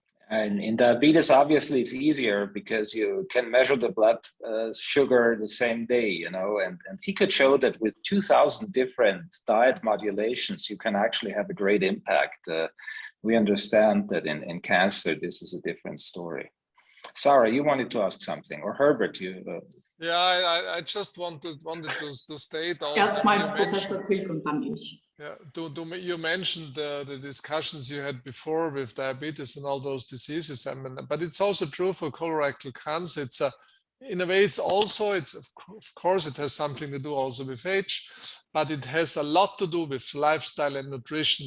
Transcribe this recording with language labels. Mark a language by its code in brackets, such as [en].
[en] And in diabetes, obviously, it's easier because you can measure the blood sugar the same day, you know, and he could show that with 2,000 different diet modulations, you can actually have a great impact. We understand that in cancer, this is a different story. Sarah, you wanted to ask something, or Herbert, you... Yeah, I just wanted to state also. [de] Erstmal Professor Tilg und dann ich. [en] Yeah, you mentioned the discussions you had before with diabetes and all those diseases. I mean, but it's also true for colorectal cancer. It's in a way, of course, it has something to do also with age, but it has a lot to do with lifestyle and nutrition.